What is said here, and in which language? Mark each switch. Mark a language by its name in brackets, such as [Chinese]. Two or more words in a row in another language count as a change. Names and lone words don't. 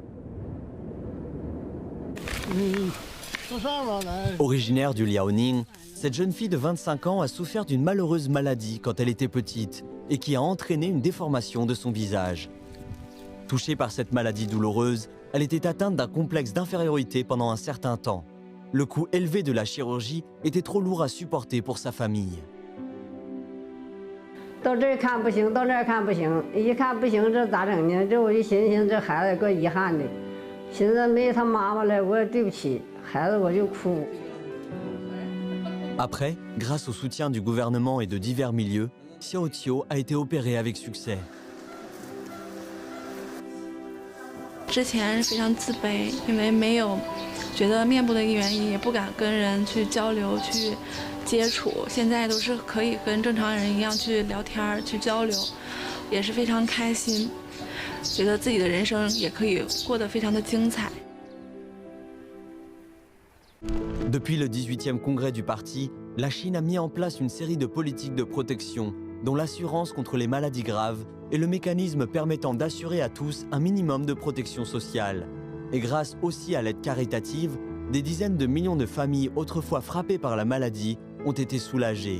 [French] Originaire du Liaoning, Cette jeune fille de 25 ans a souffert d'une malheureuse maladie quand elle était petite et qui a entraîné une déformation de son visage. Touchée par cette maladie douloureuse, elle était atteinte d'un complexe d'infériorité pendant un certain temps. Le coût élevé de la chirurgie était trop lourd à supporter pour sa famille. [Chinese] 到这儿看不行，到那儿看不行，一看不行，这咋整呢？这我就寻思，这孩子够遗憾的，寻思没他妈妈了，我也对不起孩子，我就哭。 [French] Après, grâce au soutien du gouvernement et de divers milieux, Xiao Qiu a été opérée avec succès. [Chinese] 之前非常自卑，因为没有觉得面部的一个原因，也不敢跟人去交流、去接触。现在都是可以跟正常人一样去聊天、去交流，也是非常开心，觉得自己的人生也可以过得非常的精彩。 [French] Depuis le 18e congrès du parti, la Chine a mis en place une série de politiques de protection, dont l'assurance contre les maladies graves et le mécanisme permettant d'assurer à tous un minimum de protection sociale. Et grâce aussi à l'aide caritative, des dizaines de millions de familles autrefois frappées par la maladie ont été soulagées.